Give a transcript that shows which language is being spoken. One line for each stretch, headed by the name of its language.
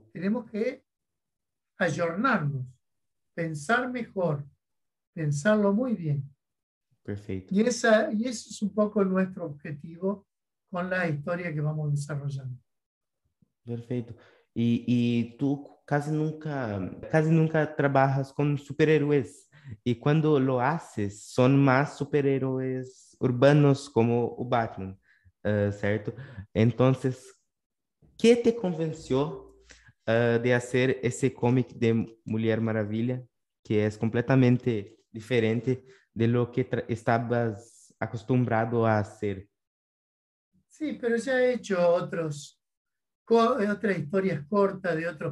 Spanish: Tenemos que ayornarnos, pensar mejor, pensarlo muy bien.
Portuguese: perfeito.
Spanish: Y ese es un poco nuestro objetivo con la historia que vamos desarrollando.
Portuguese: Perfeito. E tu quase nunca trabalhas com super-heróis. E quando
Spanish: lo haces,
Portuguese: são mais super-heróis urbanos como o Batman, certo?
Spanish: Então, que te convenció de hacer ese cómic de Mulher Maravilha, que é completamente diferente de lo que estabas acostumbrado a hacer? Sí, pero ya he hecho otras historias cortas de otros